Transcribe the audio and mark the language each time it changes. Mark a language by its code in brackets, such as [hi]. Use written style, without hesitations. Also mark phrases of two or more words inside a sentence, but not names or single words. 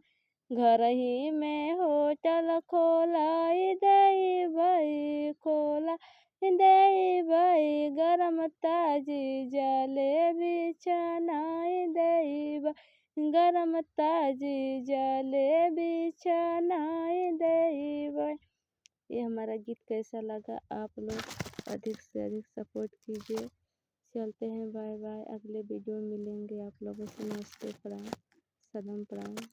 [bns] घर ही में होटल खोलाई दई बई, खोलाई दई बई, गरम ताजी जलेबी छनाई दई बई, गरम ताजी जलेबी छनाई दई बई। [hi] हमारा गीत कैसा लगा। आप लोग अधिक से अधिक सपोर्ट कीजिए। चलते हैं, बाय बाय। अगले वीडियो में मिलेंगे। आप लोगों से नमस्ते, प्रणाम, सलाम, प्रणाम।